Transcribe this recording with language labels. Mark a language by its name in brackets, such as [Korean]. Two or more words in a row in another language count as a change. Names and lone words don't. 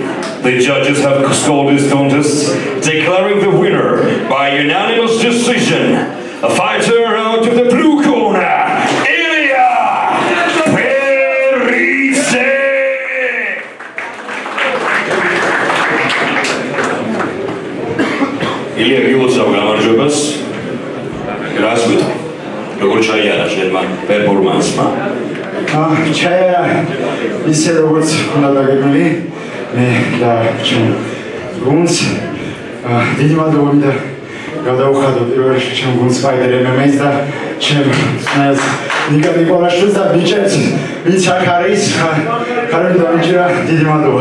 [English] The judges have scored this contest, declaring the winner by unanimous decision. A fighter out of the blue corner, Ilya Perise. [Georgian] Ilya გილოცავ გამარჯვებას. რას ვიტყვი? როგორ ჩაიარა შენმა პერფორმანსმა? ჩაიარა ისე როგორც უნდა დაგეგმილი. მე და ჩემ გუნდს დიდი მადლობა მინდა გადავხადო პირველ რიგში ჩემ გუნდს ფაიტერ MMA-ს და ჩემ ძმას ნიკა ნიკოლაშვილს და ბიჭებს ვინც აქ არის ხარები დაიჭირა დიდი მადლობა.